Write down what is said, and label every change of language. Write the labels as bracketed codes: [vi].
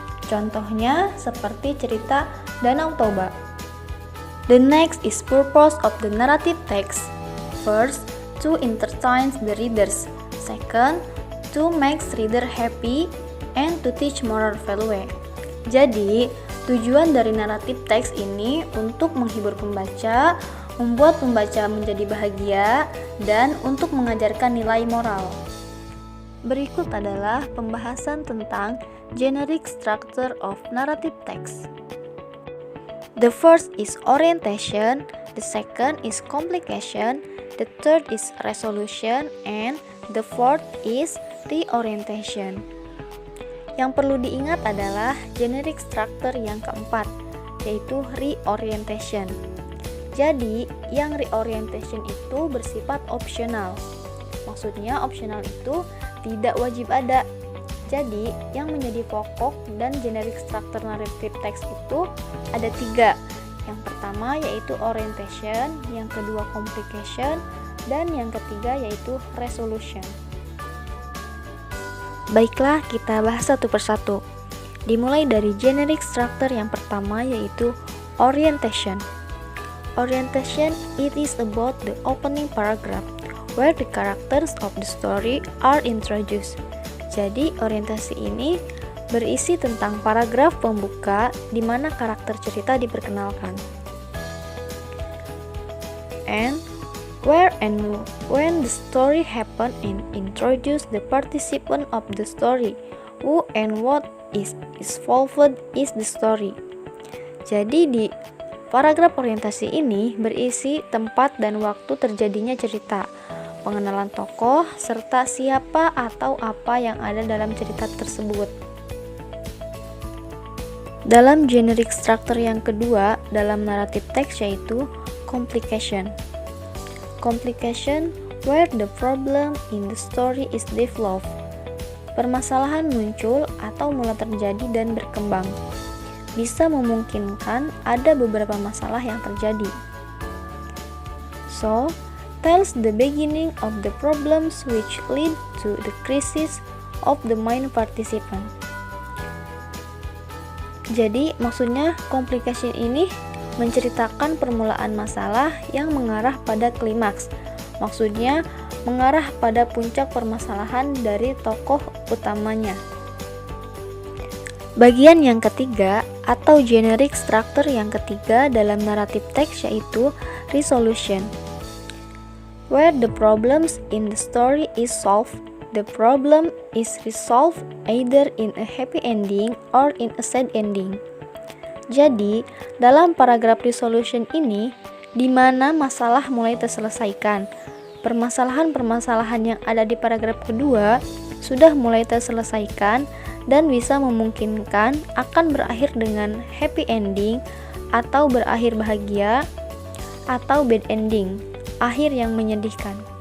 [id] Contohnya seperti cerita Danau Toba. [en] The next is purpose of the narrative text. First, to entertain the readers. Second, to make reader happy and to teach moral value. [id] Jadi, tujuan dari naratif teks ini untuk menghibur pembaca, membuat pembaca menjadi bahagia, dan untuk mengajarkan nilai moral. Berikut adalah pembahasan tentang generic structure of narrative text. [en] The first is orientation, the second is complication, the third is resolution, and the fourth is reorientation. [id] Yang perlu diingat adalah generic structure yang keempat, yaitu reorientation. Jadi, yang reorientation itu bersifat opsional. Maksudnya opsional itu tidak wajib ada. Jadi, yang menjadi pokok dan generic structure narrative text itu ada 3. Yang pertama yaitu orientation, yang kedua complication, dan yang ketiga yaitu resolution. Baiklah, kita bahas satu persatu. Dimulai dari generic structure yang pertama yaitu orientation. [en] Orientation, it is about the opening paragraph where the characters of the story are introduced. [id] Jadi, orientasi ini berisi tentang paragraf pembuka di mana karakter cerita diperkenalkan. [en] And where and when the story happen and introduce the participant of the story. Who and what is involved is the story. [id] Jadi di paragraf orientasi ini berisi tempat dan waktu terjadinya cerita, pengenalan tokoh, serta siapa atau apa yang ada dalam cerita tersebut. Dalam generic structure yang kedua dalam naratif teks yaitu complication. [en] Complication where the problem in the story is developed. [id] Permasalahan muncul atau mulai terjadi dan berkembang. Bisa memungkinkan ada beberapa masalah yang terjadi. [en] So, tells the beginning of the problems which lead to the crisis of the main participant. [id] Jadi, maksudnya complication ini menceritakan permulaan masalah yang mengarah pada klimaks. Maksudnya, mengarah pada puncak permasalahan dari tokoh utamanya. Bagian yang ketiga atau generic structure yang ketiga dalam naratif teks yaitu resolution. [en] Where the problems in the story is solved, the problem is resolved either in a happy ending or in a sad ending. [id] Jadi, dalam paragraf resolution ini, di mana masalah mulai terselesaikan, permasalahan-permasalahan yang ada di paragraf kedua sudah mulai terselesaikan dan bisa memungkinkan akan berakhir dengan happy ending atau berakhir bahagia atau bad ending, akhir yang menyedihkan.